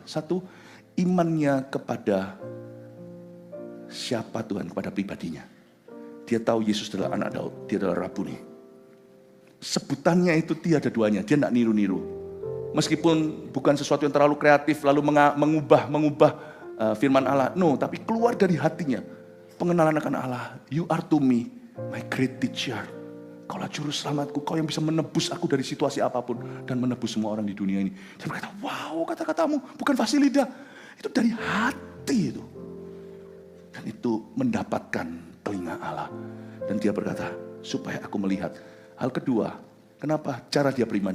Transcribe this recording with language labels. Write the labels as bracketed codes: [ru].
[id] Satu, imannya kepada siapa Tuhan, kepada pribadinya. Dia tahu Yesus adalah anak Daud, dia adalah Rabuni. Sebutannya itu tiada duanya, dia tidak niru-niru. Meskipun bukan sesuatu yang terlalu kreatif, lalu mengubah firman Allah. No, tapi keluar dari hatinya. Pengenalan akan Allah. [en] You are to me, my great teacher. [id] Kaulah juru selamatku, kau yang bisa menebus aku dari situasi apapun. Dan menebus semua orang di dunia ini. Dia berkata, wow, kata-katamu bukan fasih lidah. Itu dari hati itu. Dan itu mendapatkan telinga Allah. Dan dia berkata, supaya aku melihat. Hal kedua, kenapa cara dia beriman?